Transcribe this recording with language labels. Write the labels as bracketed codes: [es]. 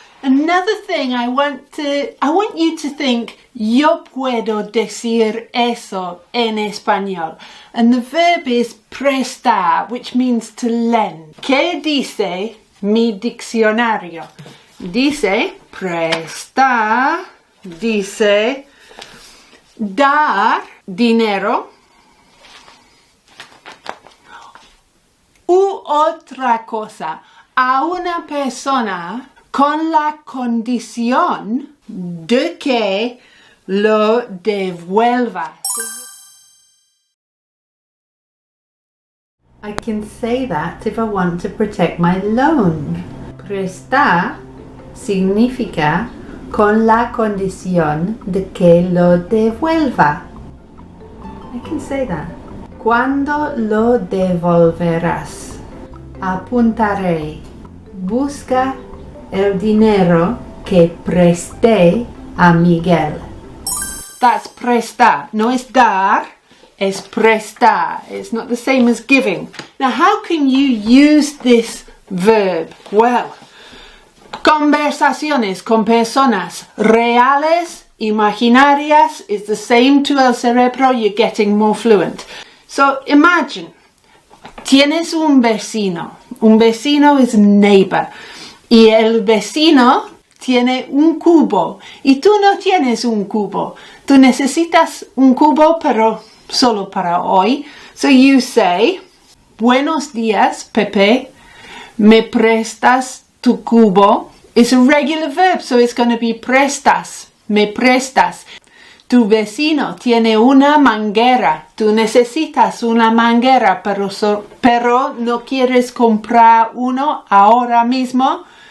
[en] Another thing I want you to think, [es] yo puedo decir eso en español. [en] And the verb is prestar, which means to lend. [es] ¿Qué dice mi diccionario? Dice prestar, dice dar dinero u otra cosa a una persona con la condición de que lo devuelva. [en] I can say that if I want to protect my loan. [es] Prestar significa con la condición de que lo devuelva. [en] I can say that. [es] ¿Cuándo lo devolverás? Apuntaré. Busca el dinero que presté a Miguel. [en] That's [es] prestar. No es dar, es prestar. [en] It's not the same as giving. Now, how can you use this verb? [es] Well, conversaciones con personas reales, imaginarias, [en] is the same to [es] el cerebro. [en] You're getting more fluent. So imagine, [es] tienes un vecino. Un vecino [en] is neighbor. [es] Y el vecino tiene un cubo. Y tú no tienes un cubo. Tú necesitas un cubo, pero solo para hoy. [en] So you say, [es] buenos días, [en] Pepe. [es] ¿Me prestas tu cubo? [en] It's a regular verb, so it's going to be prestas. [es] Me prestas. Tu vecino tiene una manguera. Tú necesitas una manguera, pero no quieres comprar uno ahora mismo.